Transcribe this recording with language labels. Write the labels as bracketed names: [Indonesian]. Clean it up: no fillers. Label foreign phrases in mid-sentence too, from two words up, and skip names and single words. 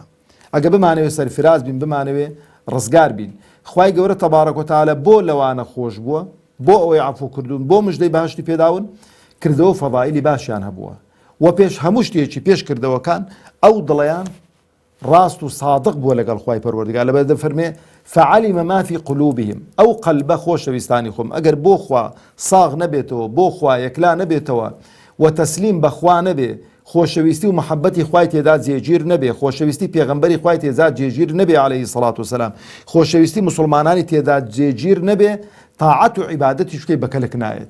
[Central Kurdish] ئەگە بمانەوێ سەرفراز بین بمانەوێ ڕزگار بین خوای گەورە [Arabic] تەبارەک و تەعالا [Central Kurdish] بۆ لەوانە خۆش بووە بۆ ئەوەی عەفو کردوون بۆ مژدەی بەهەشتی پێداون کردەوە فەضائیلی باشیان هەبووە و پێش هەموو شتێکی پێش کردەوەکان ئەو دڵیان ڕاست و سادق بووە لەگەڵ خوای پەروەردگار لەبەر دەفەرمێ [Arabic] فعلم ما في قلوبهم [Central Kurdish] ئەو قەلبە خۆشەویستانی خۆم ئەگەر بۆ خوا ساغ نەبێتەوە بۆ خوا یەکلا نەبێتەوە و تەسلیم بە خوا نەبێ خۆشەویستی و محەبەتی خوای تێدا جێگیر نەبێ خۆشەویستی پێغەمبەری خوای تێدا جێگیر نەبێ [Arabic] عەلەیهی سەڵات وسەلام [Central Kurdish] خۆشەویستی مسلمانانی تێدا جێگیر نەبێ تاعەت و عیبادەتی شتێک بەکەلک نایەت.